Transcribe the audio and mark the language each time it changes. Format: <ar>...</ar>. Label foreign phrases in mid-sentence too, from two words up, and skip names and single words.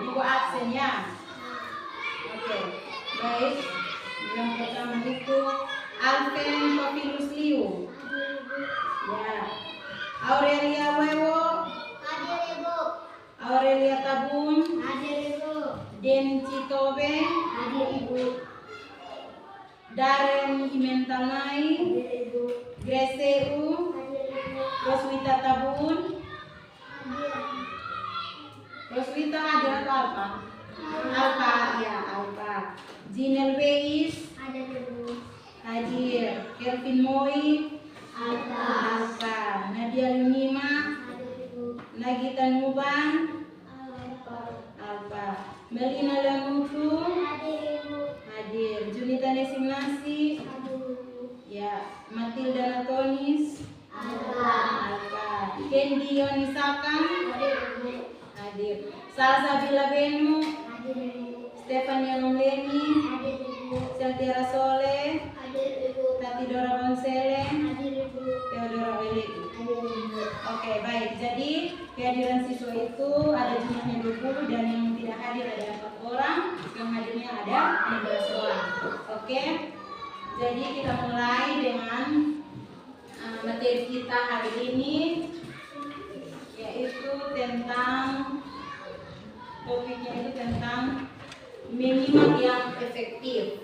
<id>Ibu absen ya. Oke, baik. Yang pertama itu Alven Papilus Liu. Ya. Aurelia Wewo. Hadir Ibu. Aurelia Tabun. Hadir Ibu. Den Citobe. Hadir Ibu. Darren Imentanai. Hadir Ibu. Grace U. Hadir Ibu. Roswita Tabun. Hadir. Roswita hadir atau Alfa? Alfa, ya Alfa. Jinel Beis. Hadir Ibu. Hadir. Kelvin Moi. Alfa. Alfa. Nadia Lunima. Hadir Ibu. Nagita Nuban. Alfa. Alfa. Melina Lamutu. Hadir Ibu. Hadir. Junita Nesimnasi. Hadir Ibu. Ya. Matilda Natonis. Alfa. Alfa. Kendi Yonisaka. Hadir Ibu. Hadir. Salsabila Benu. Hadir Ibu. Stefania Noleni. Hadir Ibu. Seltiara Soleh. Hadir Ibu. Tati Dora Bonsele. Hadir Ibu. Theodora Weleki. Hadir Ibu. Oke, baik. Jadi kehadiran siswa itu ada jumlahnya 20 dan yang tidak hadir ada 4 orang, yang hadirnya ada 15 orang. Oke. Jadi kita mulai dengan materi kita hari ini, yaitu tentang topiknya itu tentang menyimak yang efektif.</id>